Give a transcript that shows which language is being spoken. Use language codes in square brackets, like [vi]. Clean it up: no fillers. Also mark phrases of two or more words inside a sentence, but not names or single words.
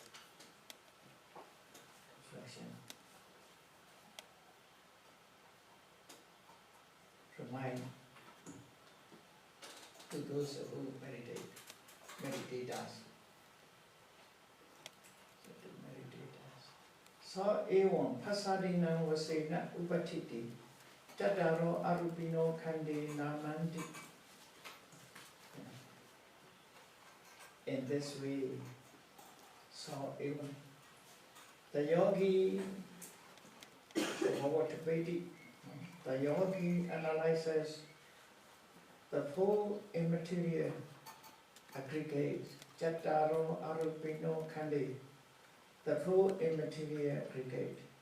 [en] Instruction. Remind to those who meditators. To meditators. [pi] So evam pasadina vasena upatiti tataro arupino khande namanti. [en] In this way, so even the yogi, the yogi analyzes the four immaterial aggregates, [pi] Chattaro Arupino Khande, [en] the four immaterial aggregate.